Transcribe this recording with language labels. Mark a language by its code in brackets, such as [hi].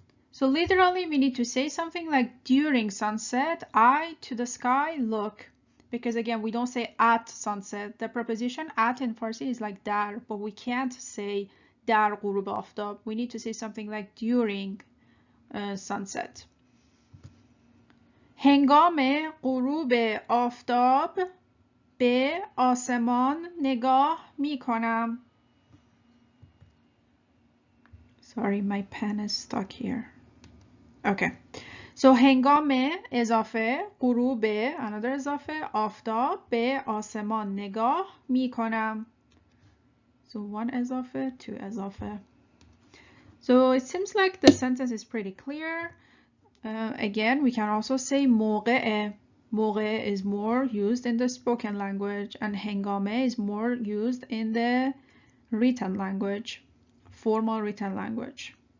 [en] So literally we need to say something like during sunset, I to the sky look. Because again, we don't say at sunset. The preposition at in Farsi is like dar, but we can't say [fa] dar غروب آفتاب. [en] We need to say something like during sunset. [fa] هنگام غروب آفتاب به آسمان نگاه می کنم. [en] Sorry, my pen is stuck here. Okay. So [fa] هنگام اضافه غروب, [en] another [fa] اضافه آفتاب به آسمان نگاه می کنم. [en] So one اضافه, two اضافه. So it seems like the sentence is pretty clear. Again, we can also say موقع. موقع is more used in the spoken language, and هنگامه is more used in the written language, formal written language.